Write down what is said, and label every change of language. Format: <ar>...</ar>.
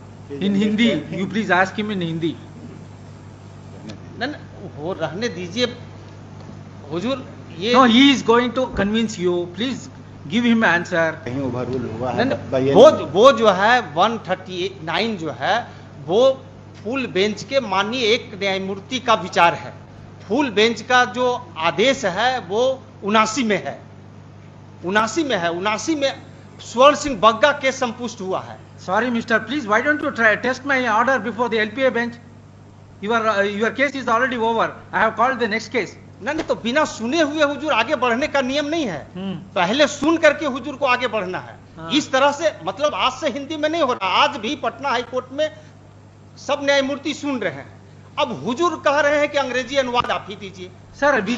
<en>In Hindi, you please ask him in Hindi.</en> <hi>न वो रहने दीजिए हुजूर। ये</hi> <en>No, he is going to convince you. Please give him answer.</en> <hi>कहीं overrule हुआ न, है बताइए। वो जो है 139 जो है वो फुल बेंच के माननीय एक न्यायमूर्ति का विचार है। फुल बेंच का जो आदेश है वो 79 में है। 79 में स्वर्ण सिंह बग्गा केस संपुष्ट हुआ है।</hi> <en>Sorry, Mister. Please, why don't you try test my order before the LPA bench? Your case is already over. I have called the next case.</en> <hi>नहीं तो बिना सुने हुए हुजूर आगे बढ़ने का नियम नहीं है। Hmm. पहले सुन करके हुजूर को आगे बढ़ना है। हाँ। इस तरह से मतलब आज से हिंदी में नहीं हो रहा। आज भी पटना हाई कोर्ट में सब न्यायमूर्ति सुन रहे हैं। अब हुजूर कह रहे हैं कि अंग्रेजी अनुवाद आप ही दीजिए।</hi> <en>Sir,</en>